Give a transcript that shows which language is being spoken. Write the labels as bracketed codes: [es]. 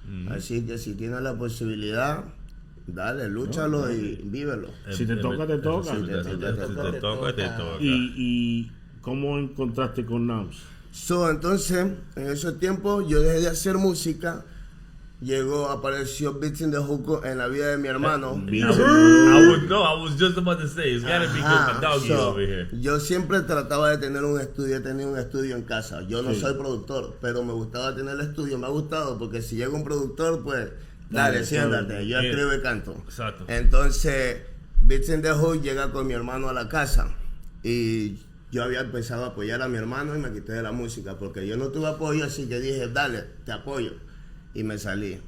[es] Así que si tienes la posibilidad, dale, lúchalo y vívelo. Si te toca, te toca. Si te toca, te toca. ¿Y cómo encontraste con Nonms? Entonces, en esos tiempos, yo dejé de hacer música. Apareció Beats in the Hook en la vida de mi hermano. [en] I was just about to say, it's gotta be good, my doggy over here. [es] Yo siempre trataba de tener un estudio, he tenido un estudio en casa. Yo no soy productor, pero me gustaba tener el estudio, me ha gustado, porque si llega un productor, pues, dale, siéntate, yo escribo y canto. Exacto. Entonces, Beats in the Hood llega con mi hermano a la casa, y yo había empezado a apoyar a mi hermano y me quité de la música, porque yo no tuve apoyo, así que dije, dale, te apoyo. Y me salí.